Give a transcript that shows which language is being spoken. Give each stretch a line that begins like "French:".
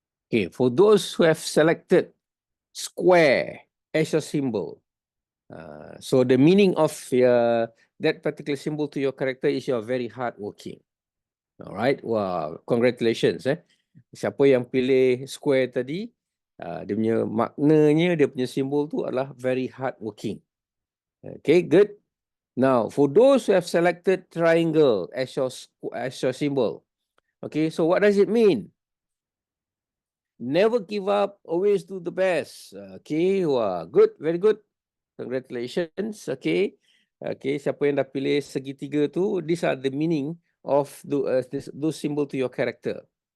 English: Okay, for those who have selected square as your symbol, so the meaning of that particular symbol to your character is you're very hardworking. All right, wow, congratulations.
Malay: Siapa yang pilih square tadi, dia punya maknanya, dia punya simbol tu adalah
English: very hardworking. Okay, good. Now, for those who have selected triangle as your symbol, okay, so what does it mean? Never give up, always do the best. Okay, wah, good, very good. Congratulations. Okay, okay,
Malay: siapa yang dah pilih segitiga tu,
English: these are the meaning of those symbol to your character.